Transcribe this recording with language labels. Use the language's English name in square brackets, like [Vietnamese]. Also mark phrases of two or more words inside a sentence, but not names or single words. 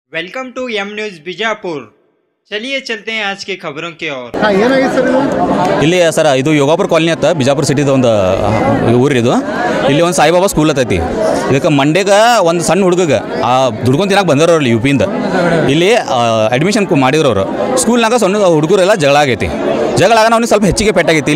[English] welcome to M News Bijapur. [Hindi] चलिए चलते हैं आज की खबरों की ओर। [Kannada] ಇಲ್ಲಿ ಸರ್ ಇದು ಯೋಗಾಪುರ ಕಾಲನಿ ಅಂತ ಬಿಜಾಪುರ ಸಿಟಿದ ಒಂದು ಊರಿದು. ಇಲ್ಲಿ ಒಂದು ಸಾಯಿಬಾಬಾ ಸ್ಕೂಲ್ ಐತಿ. ಇದಕ್ಕೆ ಮಂಡ್ಯಗೆ ಒಂದು ಸಣ್ಣ ಹುಡುಗಗೆ ದುಡ್ಕೊಂಡು ತಿನ್ನಕ್ಕೆ ಬಂದವರು ಅಲ್ಲಿ ಯುಪಿಯಿಂದ ಇಲ್ಲಿ ಅಡ್ಮಿಷನ್ ಮಾಡಿದ್ರು ಅವರು. ಸ್ಕೂಲ್ನಾಗ ಸಣ್ಣ ಹುಡುಗರೆಲ್ಲ ಜಗಳ ಆಗೈತಿ. ಜಗಳ ಆಗ ಅವ್ನಿಗೆ ಸ್ವಲ್ಪ ಹೆಚ್ಚಿಗೆ ಪೆಟ್ಟಾಗೈತಿ.